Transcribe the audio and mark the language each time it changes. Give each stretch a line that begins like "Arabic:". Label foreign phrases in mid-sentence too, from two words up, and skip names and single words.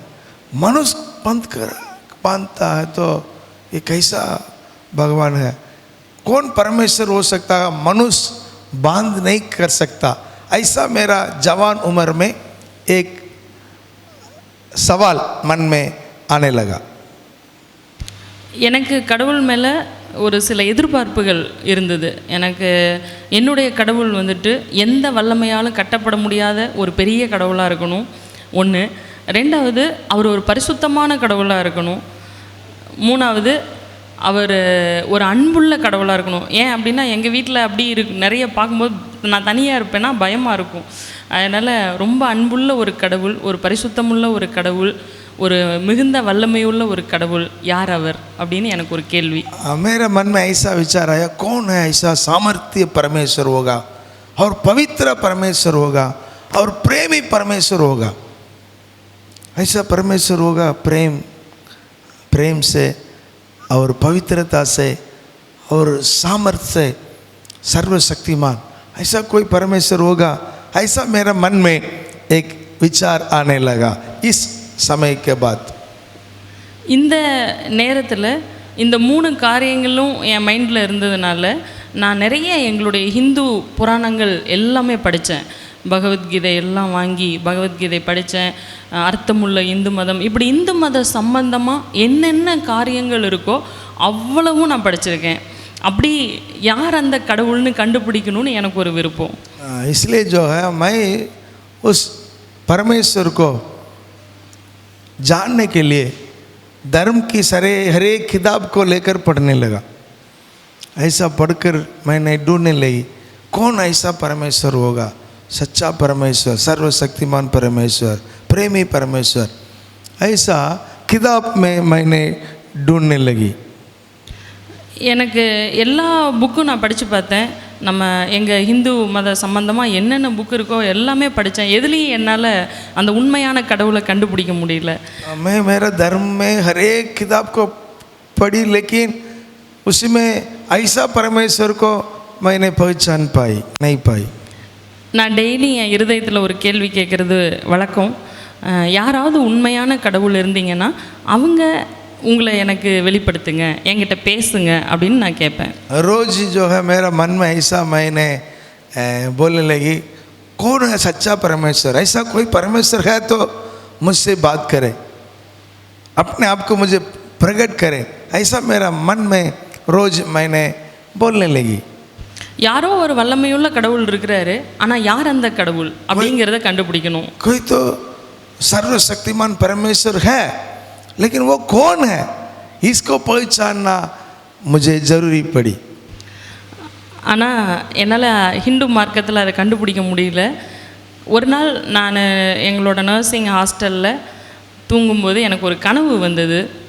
Hindi: मनुष्य बांधता है तो ये कैसा भगवान है? कौन परमेश्वर हो सकता है? मनुष्य बांध नहीं कर सकता. ऐसा मेरा जवान उम्र में एक सवाल मन में आने लगा.
Tamil: எனக்கு கடவுள் மேலே ஒரு சில எதிர்பார்ப்புகள் இருந்தது. எனக்கு என்னுடைய கடவுள் வந்துட்டு எந்த வல்லமையாலும் கட்டப்பட முடியாத ஒரு பெரிய கடவுளாக இருக்கணும் ஒன்று. ரெண்டாவது, அவர் ஒரு பரிசுத்தமான கடவுளாக இருக்கணும். மூணாவது, அவர் ஒரு அன்புள்ள கடவுளாக இருக்கணும். ஏன் அப்படின்னா எங்கள் வீட்டில் அப்படி நிறைய பார்க்கும்போது நான் தனியாக இருப்பேன்னா பயமாக இருக்கும். அதனால் ரொம்ப அன்புள்ள ஒரு கடவுள், ஒரு பரிசுத்தமுள்ள ஒரு கடவுள், ஒரு மிகுந்த வல்லமையுள்ள ஒரு கடவுள், யார் அவர் அப்படின்னு எனக்கு ஒரு கேள்வி.
Hindi: मेरे मन में ऐसा विचार आया, कौन है ऐसा सामर्थ्य परमेश्वर होगा और पवित्र परमेश्वर होगा और प्रेमी परमेश्वर होगा. ऐसा परमेश्वर होगा प्रेम से और पवित्रता से और सामर्थ्य से, सर्वशक्तिमान, ऐसा कोई परमेश्वर होगा. ऐसा मेरा मन में एक विचार आने लगा इस समय के बाद.
Tamil: இந்த நேரத்தில் இந்த 3 காரியங்களும் என் மைண்டில் இருந்ததுனால நான் நிறைய எங்களுடைய ஹிந்து புராணங்கள் எல்லாமே படித்தேன். பகவத்கீதை எல்லாம் வாங்கி பகவத்கீதை படித்தேன். அர்த்தமுள்ள இந்து மதம், இப்படி இந்து மத சம்பந்தமாக என்னென்ன காரியங்கள் இருக்கோ அவ்வளவும் நான் படிச்சிருக்கேன். அப்படி யார் அந்த கடவுள்னு கண்டுபிடிக்கணும்னு எனக்கு ஒரு விருப்பம்.
Hindi: इसलिए जो है मैं उस परमेश्वर को जानने के लिए धर्म की हर एक किताब को लेकर पढ़ने लगा. ऐसा पढ़कर मैंने ढूंढने लगी कौन ऐसा परमेश्वर होगा, सच्चा परमेश्वर, सर्वशक्तिमान परमेश्वर, प्रेमी परमेश्वर. ऐसा किताब में मैंने ढूंढने लगी.
Tamil: எனக்கு எல்லா புக்கும் நான் படித்து பார்த்தேன். நம்ம எங்கள் ஹிந்து மத சம்பந்தமாக என்னென்ன புக்கு இருக்கோ எல்லாமே படித்தேன். எதுலேயும் என்னால் அந்த உண்மையான கடவுளை கண்டுபிடிக்க முடியல.
Hindi: मैं मेरा धर्म में हर एक किताब को पढ़ी, लेकिन उसमें ऐसा परमेश्वर को मैंने पहचान नहीं पाई.
Tamil: நான் டெய்லி என் இருதயத்தில் ஒரு கேள்வி கேட்குறது வழக்கம். யாராவது உண்மையான கடவுள் இருந்தீங்கன்னா அவங்க உங்களை எனக்கு வெளிப்படுத்துங்க, என்கிட்ட பேசுங்க அப்படின்னு நான் கேட்பேன்.
Hindi: रोज जो है मेरा मन में ऐसा मैंने बोलने लगी कौन है सच्चा परमेश्वर, ऐसा कोई परमेश्वर है तो मुझसे बात करे, अपने आप को मुझे प्रकट करे. ऐसा मेरा मन में रोज मैंने बोलने लगी.
Tamil: யாரோ ஒரு வல்லமையுள்ள கடவுள் இருக்கிறாரு, ஆனால் யார் அந்த கடவுள் அப்படிங்கிறத கண்டுபிடிக்கணும்.
Hindi: कोई तो सर्वशक्तिमान परमेश्वर है, लेकिन वो कौन है इसको पहचानना मुझे ज़रूरी पड़ी.
Tamil: ஆனால் என்னால் ஹிந்து மார்க்கத்தில் அதை கண்டுபிடிக்க முடியல. ஒரு நாள் நான் எங்களோட நர்சிங் ஹாஸ்டலில் தூங்கும்போது எனக்கு ஒரு கனவு வந்தது.